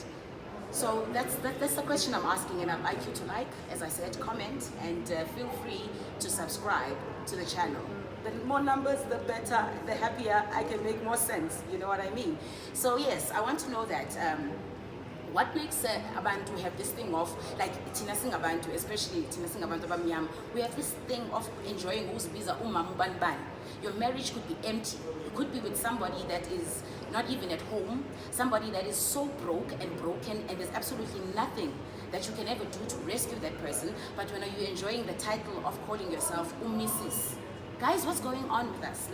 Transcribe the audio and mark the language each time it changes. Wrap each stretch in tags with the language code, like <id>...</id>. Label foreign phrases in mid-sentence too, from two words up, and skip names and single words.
<en>So that's the question I'm asking, and I'd like you to like, as I said, comment, and feel free to subscribe to the channel. The more numbers, the better, the happier I can make more sense, you know what I mean? So yes, I want to know that what makes abantu have this thing of, like</en> <zu>thina singabantu,</zu> <en>especially</en> <zu>thina singabantu abamnyama,</zu> <en>we have this thing of enjoying</en> <zu>uzibiza umama ubani.</zu> <en>Your marriage could be empty. You could be with somebody that is not even at home, somebody that is so broke and broken, and there's absolutely nothing that you can ever do to rescue that person. But when are you enjoying the title of calling yourself Mrs.? Guys, what's going on with us?</en>